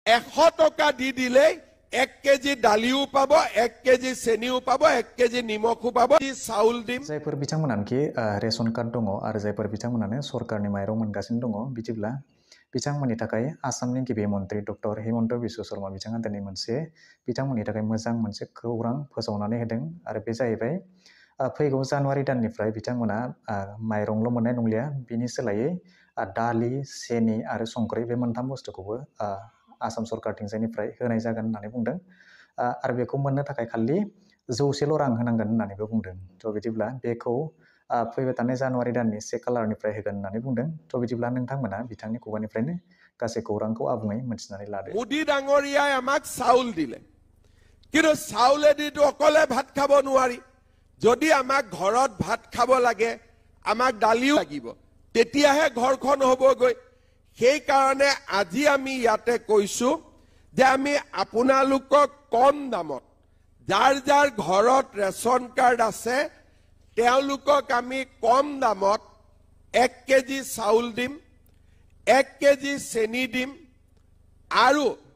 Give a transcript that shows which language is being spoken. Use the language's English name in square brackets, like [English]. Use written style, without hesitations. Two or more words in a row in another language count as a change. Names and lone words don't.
[Assamese] 100 টকা দি দিলেই 1 কেজি দালিও পাব 1 কেজি চেনিও পাব 1 কেজি নিমখও পাব চাউল দিম [Bodo] जायफोर बिथांमोनानोखि रेशन कार्ड दङ आरो जायफोर बिथांमोनानो सरकारनि माइरं मोनगासिनो दङ बिदिब्ला बिथांमोननि थाखाय आसामनि गिबि मन्त्रि डक्टर हिमन्त बिश्व शर्मा बिथाङा दिनै मोनसे बिथांमोननि थाखाय मोजां मोनसे खौरां फोसावनानै होदों आरो बे जाहैबाय फैगौ जानुवारि दाननिफ्राय बिथांमोना माइरंल' मोननाय नंलिया बिनि सोलायै दालि सेनि आरो संख्रि बे मोनथाम बुस्थुखौबो आसाम सरकारथिंजायनिफ्राय होनाय जागोन होननानै बुंदों आरो बेखौ मोननो थाखाय खालि 100 रां होनांगोन होननानैबो बुंदों थ' बिदिब्ला बेखौ फैबाय थानाय जानुवारि दाननि 1 खालारनिफ्राय होगोन होननानै बुंदों थ' बिदिब्ला नोंथांमोना बिथांनि खुगानिफ्रायनो गासै खौरांखौ आबुङै मिथिनानै लादो [Assamese] मोदी डाঙरियाय আমাক চাউল দিলে কিন্তু চাউলেদিটো অকলে ভাত খাব নোৱাৰি যদি আমাক ঘৰত ভাত খাব লাগে আমাক দালিও লাগিব তেতিয়াহে ঘৰখন হ'বগৈ সেই কাৰণে আজি আমি ইয়াতে কৈছো যে আমি আপোনালোকক কম দামত যাৰ যাৰ ঘৰত ৰেশন কাৰ্ড আছে তেওঁলোকক আমি কম দামত 1 কেজি চাউল দিম 1 কেজি চেনি দিম আৰু